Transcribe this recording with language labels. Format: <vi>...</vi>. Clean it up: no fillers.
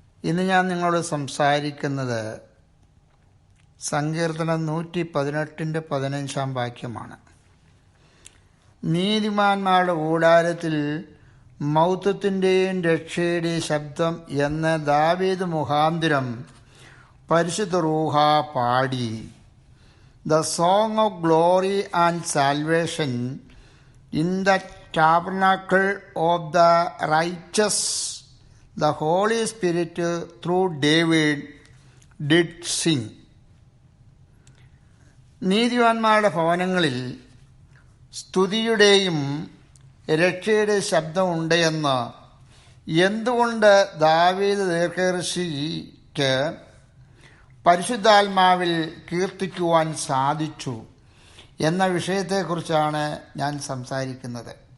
<ml>ഇന്ന് ഞാൻ നിങ്ങളോട് സംസാരിക്കുന്നത് സങ്കീർത്തനം 118-15 വാക്യമാണ്. നീതിമാന്മാരുടെ കൂടാരത്തിൽ മൗത്വത്തിൻ്റെയും രക്ഷയുടെയും ശബ്ദം എന്ന് ദാവീദ് മുഖാന്തരം പരിശുദ്ധ റൂഹ പാടി.</ml> <en>The song of glory and salvation in the tabernacle of the righteous, the Holy Spirit through David did sing.</en> <ml>നീതിവാന്മാരുടെ ഭവനങ്ങളിൽ സ്തുതിയുടെയും രക്ഷയുടെ ശബ്ദമുണ്ട് എന്ന് എന്തുകൊണ്ട് ദാവീദ് ദീർഘദർശിക്ക് പരിശുദ്ധാത്മാവിൽ കീർത്തിക്കുവാൻ സാധിച്ചു എന്ന വിഷയത്തെക്കുറിച്ചാണ് ഞാൻ സംസാരിക്കുന്നത്.</ml>